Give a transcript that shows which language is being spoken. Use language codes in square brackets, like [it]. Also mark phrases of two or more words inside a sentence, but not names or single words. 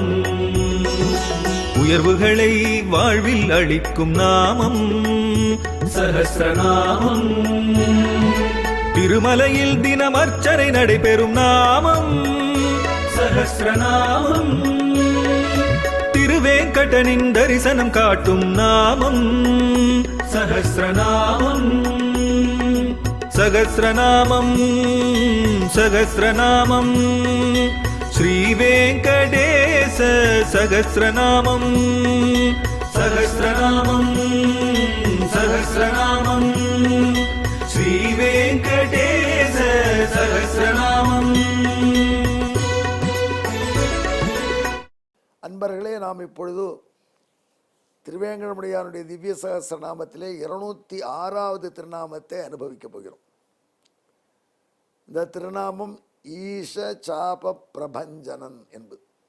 [ta] உயர்வுகளை வாழ்வில் அளிக்கும் நாமம் சகஸ்ரநாமம். திருமலையில் தினம் அர்ச்சனை நடைபெறும் நாமம் சகஸ்ரநாமம். திருவேங்கடனின் தரிசனம் காட்டும் நாமம் சகஸ்ரநாமம். [sa] सहस्रनामं सहस्रनामं श्रीवेङ्कटेश सहस्रनामं सहस्रनामं सहस्रनामं श्रीवेङ्कटेश सहस्रनामं। [ta] அன்பர்களே, நாம் இப்பொழுது திருவேங்கடமுடையானுடைய திவ்ய சகஸ்ரநாமத்திலே 206வது திருநாமத்தை அனுபவிக்கப் போகிறோம். இந்த திருநாமம் ஈஷ சாப பிரபஞ்சனன் என்பது.